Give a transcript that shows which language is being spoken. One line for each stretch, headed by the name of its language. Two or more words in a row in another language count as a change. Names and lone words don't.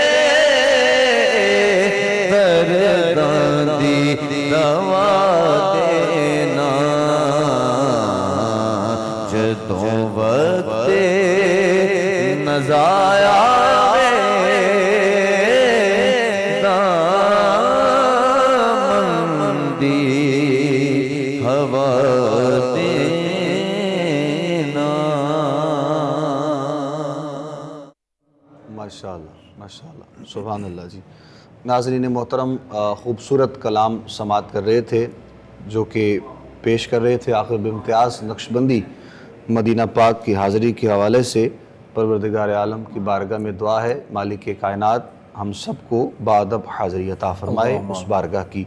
Punjabi: ਦਰਦਾਂ ਦੀ ਦਵਾ ਦੇਣਾ ਜਦੋਂ ਵਕਤ ਨਜ਼ਾਇਆ ਦਾਮੰਦੀ ਹਵਾ ਦੇਣਾ।
Urdu: ماشاءاللہ ماشاءاللہ سبحان اللہ جی. ناظرین محترم، خوبصورت کلام سماعت کر رہے تھے جو کہ پیش کر رہے تھے آخر بامتیاز نقشبندی مدینہ پاک کی حاضری کے حوالے سے. پروردگار عالم کی بارگاہ میں دعا ہے مالک کائنات ہم سب کو باادب حاضری عطا فرمائے اس بارگاہ کی.